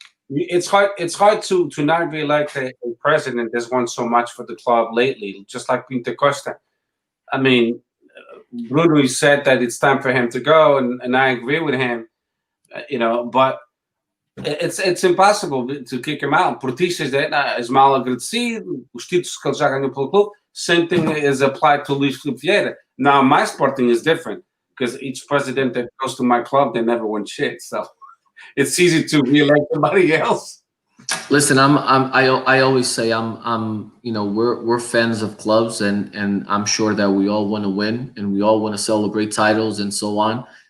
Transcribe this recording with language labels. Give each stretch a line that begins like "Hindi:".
English: It's hard to not be like a president that's won so much for the club lately, just like Pinto Costa. I mean, Bruno said that it's time for him to go, and I agree with him. But it's impossible to kick him out.
Portuguese: Portistas is mal agradecido, os títulos que ele já ganhou pelo clube.
English: Same thing is applied to Luís Filipe Vieira. Now my Sporting is different, because each president that goes to my club, they never win shit. So it's easy to be like somebody else. Listen, I always say we're fans of clubs, and I'm sure that we all want to win and we all want to celebrate titles and so on.